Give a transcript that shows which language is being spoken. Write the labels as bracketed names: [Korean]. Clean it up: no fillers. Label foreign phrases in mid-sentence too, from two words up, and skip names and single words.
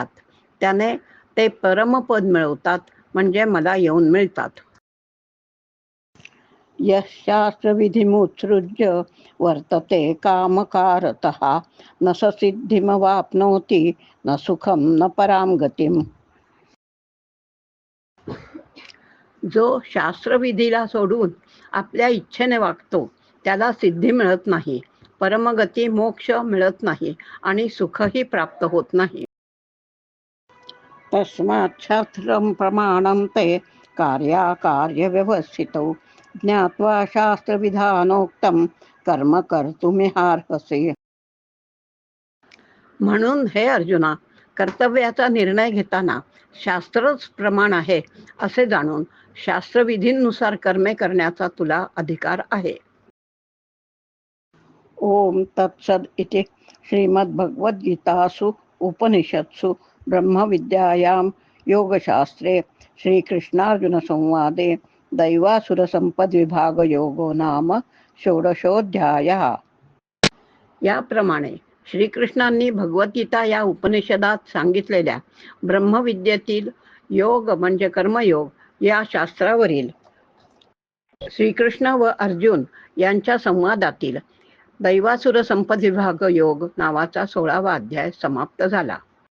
[Marathi] त्याने ते परमपद मिळवतात, म्हणजे मला येऊन मिळतात. [Sanskrit] यशास्त्रविधिमुत्सृज्य वर्तते कामकारतः न स सिद्धिमवाप्नोति न सुखम न पराम गतिम. [Marathi] जो शास्त्रविधीला सोडून आपल्या इच्छेने वागतो त्याला सिद्धी मिळत नाही, परमगती मोक्ष मिळत नाही आणि सुखही प्राप्त होत नाही. [Sanskrit] तस्मात् शास्त्रं प्रमाणं ते कार्याकार्यव्यवस्थितौ ज्ञात्वा शास्त्रविधानोक्तं कर्म कर्तुमिहार्हसि. [Marathi] म्हणून हे अर्जुना, कर्तव्याचा निर्णय घेताना शास्त्रच प्रमाण आहे असे जाणून शास्त्रविधींनुसार कर्मे करण्याचा तुला अधिकार आहे. [Sanskrit] ओम तत्सद इति श्रीमद्भगवद्गीतासु उपनिषत्सु ब्रह्मविद्यायां योगशास्त्रे श्रीकृष्णार्जुनसंवादे दैवासुरसंपद्विभागयोगो नाम षोडशोऽध्यायः. [Marathi] याप्रमाणे श्रीकृष्णांनी भगवद्गीता या उपनिषदात सांगितलेल्या ब्रह्मविद्येतील योग म्हणजे कर्मयोग या शास्त्रावरील श्रीकृष्ण व अर्जुन यांच्या संवादातील दैवासुर संपद्विभाग योग नावाचा 16वा अध्याय समाप्त झाला.